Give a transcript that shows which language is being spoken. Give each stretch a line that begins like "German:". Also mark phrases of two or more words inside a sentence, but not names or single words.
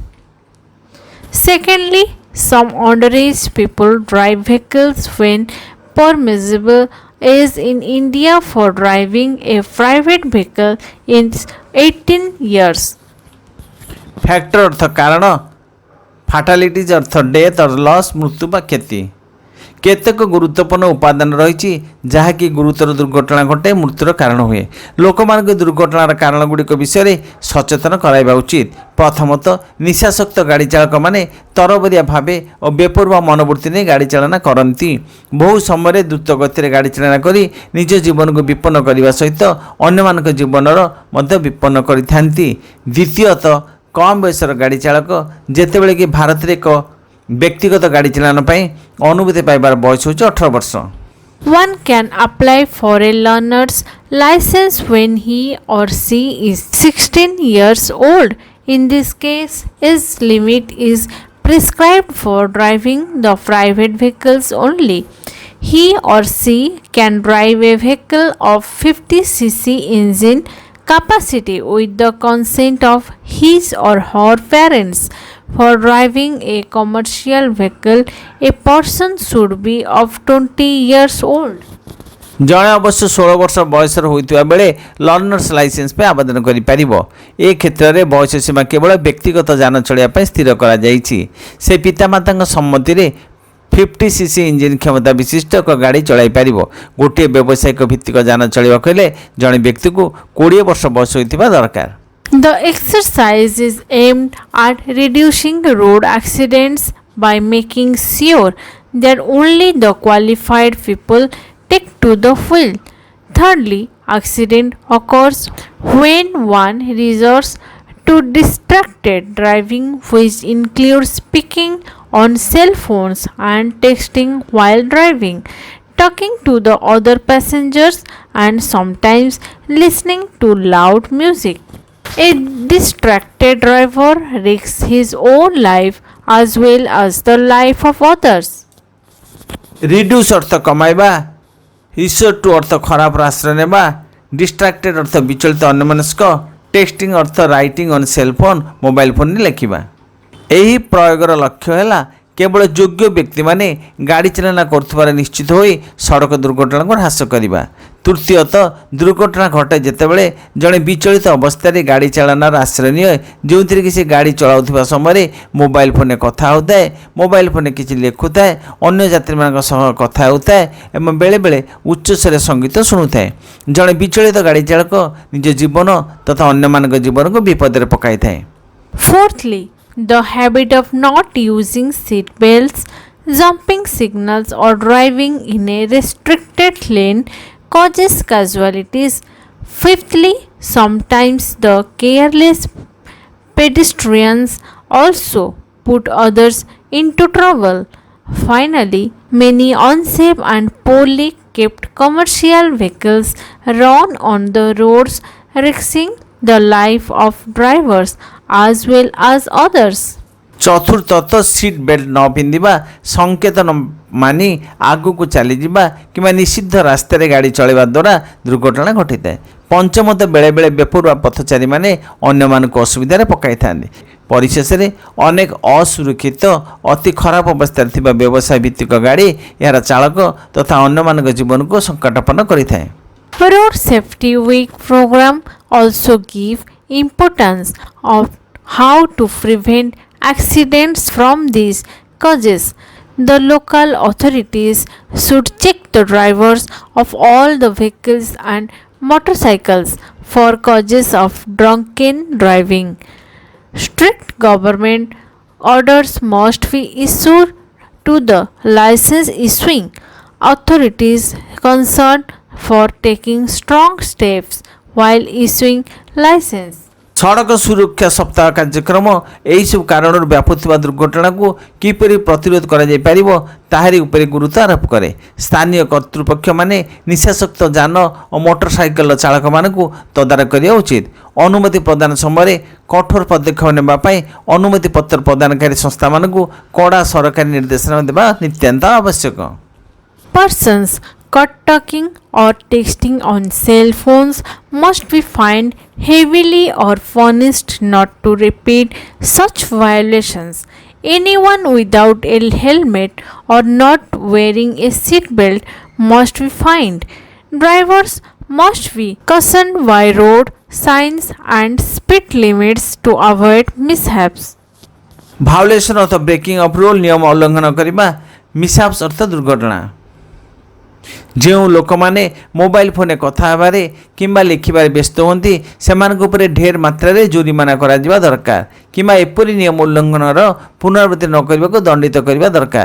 English: Secondly, some underage people drive vehicles when permissible age in India for driving a private vehicle is 18 years.
Odia: ଫ୍ୟାକ୍ଟର ଅର୍ଥ କାରଣ, ଫାଟାଲିଟିଜ୍ ଅର୍ଥ
English: death or loss
Odia: ମୃତ୍ୟୁ ବା କ୍ଷତି। କେତେକ ଗୁରୁତ୍ୱପୂର୍ଣ୍ଣ ଉପାଦାନ ରହିଛି ଯାହାକି ଗୁରୁତର ଦୁର୍ଘଟଣା ଘଟାଇ ମୃତ୍ୟୁର କାରଣ ହୁଏ। ଲୋକମାନଙ୍କୁ ଦୁର୍ଘଟଣାର କାରଣଗୁଡ଼ିକ ବିଷୟରେ ସଚେତନ କରାଇବା ଉଚିତ। ପ୍ରଥମତଃ, ନିଶାସକ୍ତ ଗାଡ଼ି ଚାଳକମାନେ ତରବରିଆ ଭାବେ ଓ ବେପରୁଆ ମନୋବୃତ୍ତି ନେଇ ଗାଡ଼ି ଚାଳନା କରନ୍ତି। ବହୁ ସମୟରେ ଦ୍ରୁତ ଗତିରେ ଗାଡ଼ି ଚାଳନା କରି ନିଜ ଜୀବନକୁ ବିପନ୍ନ କରିବା ସହିତ ଅନ୍ୟମାନଙ୍କ ଜୀବନର ମଧ୍ୟ ବିପନ୍ନ କରିଥାନ୍ତି। ଦ୍ୱିତୀୟତଃ, କମ୍ ବୟସର ଗାଡ଼ି ଚାଳକ ଯେତେବେଳେ କି ଭାରତରେ ଏକ ବ୍ୟକ୍ତିଗତ ଗାଡ଼ି ଚାଳନା ପାଇଁ ଅନୁମତି ପାଇବାର ବୟସ ହେଉଛି 18 ବର୍ଷ।
English: One can apply for a learner's license when he or she is 16 years old. In this case, age limit is prescribed for driving the private vehicles only. He or she can drive a vehicle of 50cc engine capacity with the consent of his or her parents. For driving a commercial vehicle, a person should be of 20 years old.
Odia: ଜଣେ ଅବଶ୍ୟ 16 ବର୍ଷ ବୟସର ହୋଇଥିବା ବେଳେ
English: learners license
Odia: ପାଇଁ ଆବେଦନ କରିପାରିବ। ଏ କ୍ଷେତ୍ରରେ ବୟସ ସୀମା କେବଳ ବ୍ୟକ୍ତିଗତ ଯାନ ଚଳାଇବା ପାଇଁ ସ୍ଥିର କରାଯାଇଛି। ସେ ପିତାମାତାଙ୍କ ସମ୍ମତିରେ 50cc ଇଞ୍ଜିନ୍ କ୍ଷମତା ବିଶିଷ୍ଟ ଏକ ଗାଡ଼ି ଚଳାଇ ପାରିବ। ଗୋଟିଏ ବ୍ୟବସାୟିକ ଭିତ୍ତିକ ଯାନ ଚଳାଇବାକୁ ହେଲେ ଜଣେ ବ୍ୟକ୍ତିକୁ 20 ବର୍ଷ ବୟସ ହୋଇଥିବା ଦରକାର।
English: The exercise is aimed at reducing road accidents by making sure that only the qualified people take to the wheel. Thirdly, accident occurs when one resorts to distracted driving, which includes speaking on cell phones and texting while driving, talking to the other passengers, and sometimes listening to loud music. A distracted driver risks his own life as well as the life of others.
Odia: ରିଡ୍ୟୁସ୍ ଅର୍ଥ କମାଇବା,
English: issue to
Odia: ଅର୍ଥ ଖରାପ ଆଶ୍ରୟ ନେବା, ଡିଷ୍ଟ୍ରାକ୍ଟେଡ୍ ଅର୍ଥ ବିଚଳିତ ଅନ୍ୟମନସ୍କ, ଟେକ୍ସଟିଂ ଅର୍ଥ
English: writing on cell phone
Odia: ମୋବାଇଲ ଫୋନ୍ରେ ଲେଖିବା। ଏହି ପ୍ରୟୋଗର ଲକ୍ଷ୍ୟ ହେଲା କେବଳ ଯୋଗ୍ୟ ବ୍ୟକ୍ତିମାନେ ଗାଡ଼ି ଚାଳନା କରୁଥିବାର ନିଶ୍ଚିତ ହୋଇ ସଡ଼କ ଦୁର୍ଘଟଣାକୁ ହ୍ରାସ କରିବା। ତୃତୀୟତଃ, ଦୁର୍ଘଟଣା ଘଟେ ଯେତେବେଳେ ଜଣେ ବିଚଳିତ ଅବସ୍ଥାରେ ଗାଡ଼ି ଚାଳନାର ଆଶ୍ରୟ ନିଏ, ଯେଉଁଥିରେ କି ସେ ଗାଡ଼ି ଚଳାଉଥିବା ସମୟରେ ମୋବାଇଲ ଫୋନ୍ରେ କଥା ହେଉଥାଏ, ମୋବାଇଲ ଫୋନ୍ରେ କିଛି ଲେଖୁଥାଏ, ଅନ୍ୟ ଯାତ୍ରୀମାନଙ୍କ ସହ କଥା ହେଉଥାଏ ଏବଂ ବେଳେବେଳେ ଉଚ୍ଚସ୍ୱରରେ ସଙ୍ଗୀତ ଶୁଣୁଥାଏ। ଜଣେ ବିଚଳିତ ଗାଡ଼ି ଚାଳକ ନିଜ ଜୀବନ ତଥା ଅନ୍ୟମାନଙ୍କ ଜୀବନକୁ ବିପଦରେ ପକାଇଥାଏ।
English: Fourthly, the habit of not using seat belts, jumping signals, or driving in a restricted lane causes casualties. Fifthly, sometimes the careless pedestrians also put others into trouble. Finally, many unsafe and poorly kept commercial vehicles run on the roads, risking the life of drivers as well as others.
Odia: ଚତୁର୍ଥ
English: seat belt
Odia: ନ ପିନ୍ଧିବା, ସଂକେତ ନ ମାନି ଆଗକୁ ଚାଲିଯିବା କିମ୍ବା ନିଷିଦ୍ଧ ରାସ୍ତାରେ ଗାଡ଼ି ଚଳାଇବା ଦ୍ୱାରା ଦୁର୍ଘଟଣା ଘଟିଥାଏ। ପଞ୍ଚମତ, ବେଳେବେଳେ ବେପରୁଆ ପଥଚାରୀମାନେ ଅନ୍ୟମାନଙ୍କୁ ଅସୁବିଧାରେ ପକାଇଥାନ୍ତି। ପରିଶେଷରେ ଅନେକ ଅସୁରକ୍ଷିତ ଅତି ଖରାପ ଅବସ୍ଥାରେ ଥିବା ବ୍ୟବସାୟ ଭିତ୍ତିକ ଗାଡ଼ି ଏହାର ଚାଳକ ତଥା ଅନ୍ୟମାନଙ୍କ ଜୀବନକୁ ସଙ୍କଟାପନ୍ନ କରିଥାଏ।
English: Road Safety Week program also give importance of how to prevent accidents from these causes. The local authorities should check the drivers of all the vehicles and motorcycles for causes of drunken driving. Strict government orders must be issued to the license issuing authorities concerned for taking strong steps while issuing license.
Odia: ସଡ଼କ ସୁରକ୍ଷା ସପ୍ତାହ କାର୍ଯ୍ୟକ୍ରମ ଏହିସବୁ କାରଣରୁ ବ୍ୟାପୁଥିବା ଦୁର୍ଘଟଣାକୁ କିପରି ପ୍ରତିରୋଧ କରାଯାଇପାରିବ ତାହାରି ଉପରେ ଗୁରୁତ୍ୱ ଆରୋପ କରେ। ସ୍ଥାନୀୟ କର୍ତ୍ତୃପକ୍ଷମାନେ ନିଶାସକ୍ତ ଯାନ ଓ ମୋଟର ସାଇକେଲ ଚାଳକମାନଙ୍କୁ ତଦାରଖ କରିବା ଉଚିତ। ଅନୁମତି ପ୍ରଦାନ ସମୟରେ କଠୋର ପଦକ୍ଷେପ ନେବା ପାଇଁ ଅନୁମତି ପତ୍ର ପ୍ରଦାନକାରୀ ସଂସ୍ଥାମାନଙ୍କୁ କଡ଼ା ସରକାରୀ ନିର୍ଦ୍ଦେଶନାମା ଦେବା ନିତ୍ୟାନ୍ତ ଆବଶ୍ୟକ।
English: Persons caught talking or texting on cell phones must be fined heavily or punished not to repeat such violations. Anyone without a helmet or not wearing a seat belt must be fined. Drivers must be cautioned by road signs and speed limits to avoid mishaps.
Odia: ଭାଓଲେସନ୍ ଅର୍ଥ
English: breaking of rule,
Odia: ନିୟମ ଉଲ୍ଲଂଘନ କରିବା। ମିସ୍ହାପ୍ସ ଅର୍ଥ ଦୁର୍ଘଟଣା। ଯେଉଁ ଲୋକମାନେ ମୋବାଇଲ ଫୋନରେ କଥା ହେବାରେ କିମ୍ବା ଲେଖିବାରେ ବ୍ୟସ୍ତ ହୁଅନ୍ତି ସେମାନଙ୍କ ଉପରେ ଢେର ମାତ୍ରାରେ ଜୋରିମାନା କରାଯିବା ଦରକାର କିମ୍ବା ଏପରି ନିୟମ ଉଲ୍ଲଂଘନର ପୁନରାବୃତ୍ତି ନ କରିବାକୁ ଦଣ୍ଡିତ କରିବା ଦରକାର।